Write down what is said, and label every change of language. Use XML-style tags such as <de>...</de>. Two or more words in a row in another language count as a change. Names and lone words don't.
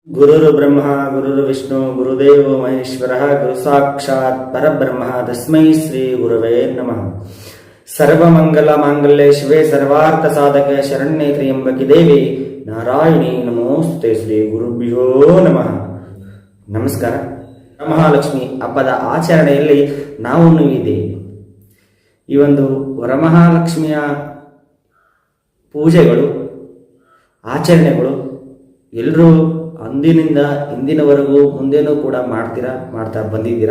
<sa>ಗುರುರು ಬ್ರಹ್ಮ ಗುರುರು ವಿಷ್ಣು ಗುರುದೇವೋ ಮಹೇಶ್ವರ ಗುರು ಸಾಕ್ಷಾತ್ ಪರಬ್ರಹ್ಮ ತಸ್ಮೈ ಶ್ರೀ ಗುರವೇ ನಮಃ. ಸರ್ವಮಂಗಲ ಮಾಂಗಲ್ಯೆ ಶಿವೆ ಸರ್ವಾರ್ಥ ಸಾಧಕ ಶರಣ್ಯೆ ತ್ರ್ಯಂಬಕಿ ದೇವಿ ನಾರಾಯಣಿ ನಮೋಸ್ತುತೆ. ಶ್ರೀ ಗುರುಭ್ಯೋ ನಮಃ. ನಮಸ್ಕಾರ.</sa> <kn>ವರಮಹಾಲಕ್ಷ್ಮಿ ಹಬ್ಬದ ಆಚರಣೆಯಲ್ಲಿ ನಾವು ಇದ್ದೇವೆ. ಈ ಒಂದು ವರಮಹಾಲಕ್ಷ್ಮಿಯ ಪೂಜೆಗಳು ಆಚರಣೆಗಳು ಎಲ್ಲರೂ ಅಂದಿನಿಂದ ಇಂದಿನವರೆಗೂ ಮುಂದೇನೂ ಕೂಡ ಮಾಡ್ತಾ ಬಂದಿದ್ದೀರಾ.</kn>